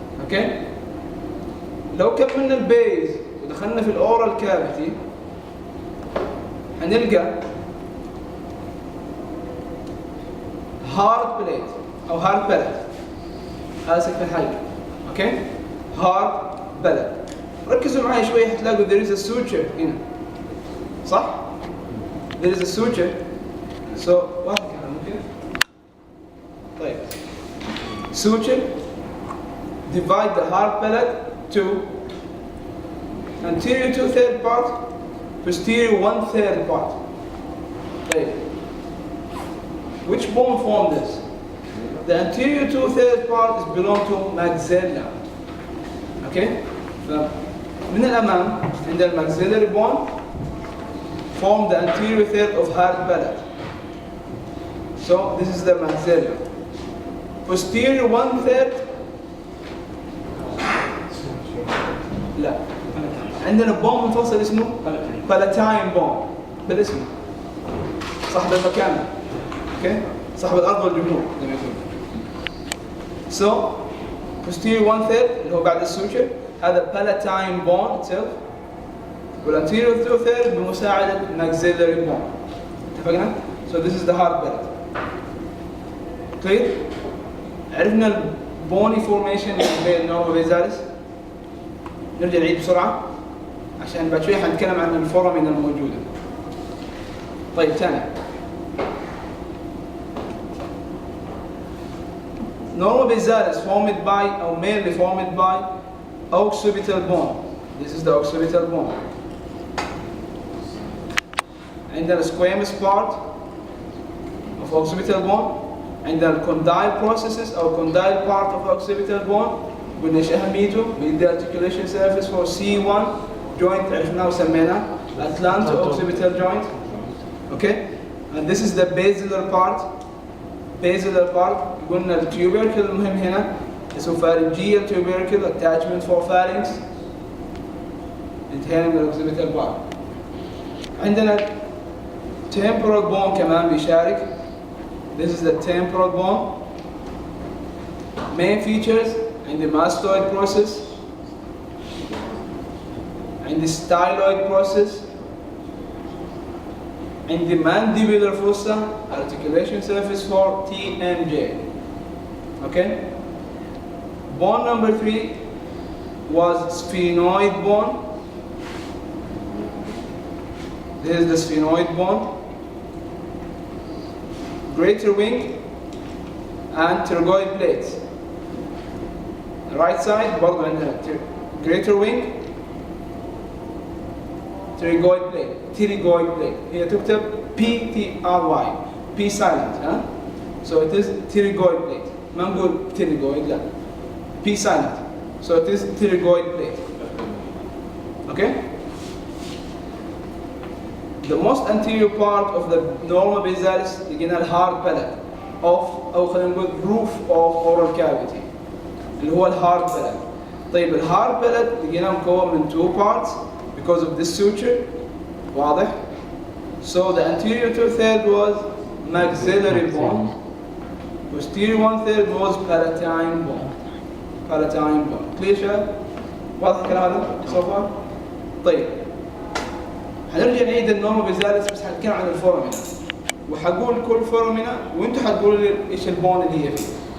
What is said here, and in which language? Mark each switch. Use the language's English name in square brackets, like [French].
[Arabic] okay لو كملنا البيز ودخلنا في الاورال كافيتي هنلقى hard plate او hard palate. هذا سقف الحلقة. okay hard palate. ركزوا معي شوي حتلاقوا [English] there is a suture [Arabic] هنا. [English] صح؟ there is a suture. [Arabic] so واحد كمان ممكن. [English] طيب suture divide the hard palate to anterior 2/3 part, posterior 1/3 part. طيب which bone form this? The anterior 2/3 part is belong to maxilla. okay [Arabic] فمن الأمام عند [English] maxillary bone form the anterior third of hard palate. So this is the maxilla. Posterior 1/3. لا [Arabic] عندنا بون منفصل اسمه بلاتاين بون بالاسم، صاحب المكان، اوكي، صاحب الارض والجمهور زي ما يقول. [English] So posterior 1/3 [Arabic] اللي هو بعد السوتشر هذا [English] palatine bone itself، [Arabic] والanterior 2/3 بمساعدة maxillary bone. [English] اتفقنا؟ So this is the hard palate. [Arabic] clear؟ عرفنا البوني فورميشن بين النورما بيزالس. نرجع نعيد بسرعة عشان بعد شوي حنتكلم عن الفورامين الموجودة. طيب ثاني، [English] normal basalis formed by or mainly formed by occipital bone. This is the occipital bone. عندنا squamous part of occipital bone. عندنا condyle processes أو condyle part of occipital bone. [Arabic] قلنا ايش أهميته؟ بيدي [English] articulation surface for C1 joint [Arabic] عرفناه وسميناه [English] Atlanto occipital joint. Okay? And this is the basilar part. Basilar part قلنا الtubercle المهم هنا اسمه pharyngeal tubercle attachment for pharynx انتهينا من الoccipital part. [Arabic] عندنا temporal bone كمان بيشارك. [English] This is the temporal bone. Main features in the mastoid process and the styloid process and the mandibular fossa articulation surface for TMJ. Okay? Bone number 3 was sphenoid bone. This is the sphenoid bone. Greater wing and pterygoid plates. The right side [Arabic] برضه عندنا [English] greater wing pterygoid plate. Pterygoid plate. [Arabic] هي تكتب PTRY. [English] P silent. ها? So it is pterygoid plate. [Arabic] ما نقول pterygoid لا. [English] P silent. So it is pterygoid plate. Okay? The most anterior part of the norma basalis لقينا الهارد palate of [Arabic] أو خلينا نقول [English] roof of oral cavity اللي هو الهارد palate. [Arabic] طيب الهارد palate لقيناه مكون من 2 parts [English] because of this suture. واضح؟ So the anterior 2/3 was maxillary bone. Posterior 1/3 was palatine bone. Palatine bone. [Arabic] Clear شباب؟ واضح الكلام هذا so far؟ طيب هنرجع نعيد النورما بيزالس بس حنتكلم عن الفورامينا وحقول كل فورامينا وانتم حتقولوا لي ايش البون اللي هي فيه.